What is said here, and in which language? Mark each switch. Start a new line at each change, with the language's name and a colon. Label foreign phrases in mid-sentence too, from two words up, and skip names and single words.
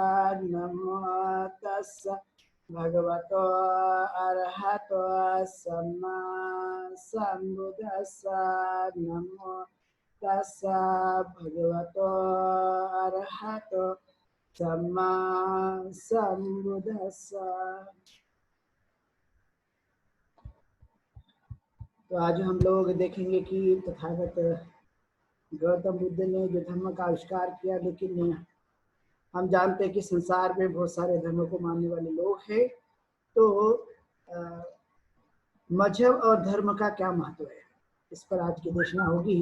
Pali: नमो तस्सा भगवतो अरहतो सम्मा सम्बुद्धस्सा। नमो तस्सा भगवतो अरहतो सम्मा सम्बुद्धस्सा।
Hindi: तो आज हम लोग देखेंगे कि तथागत गौतम बुद्ध ने जो धर्म का आविष्कार किया, लेकिन हम जानते हैं कि संसार में बहुत सारे धर्मों को मानने वाले लोग हैं। तो मजहब और धर्म का क्या महत्व है, इस पर आज की देशना होगी।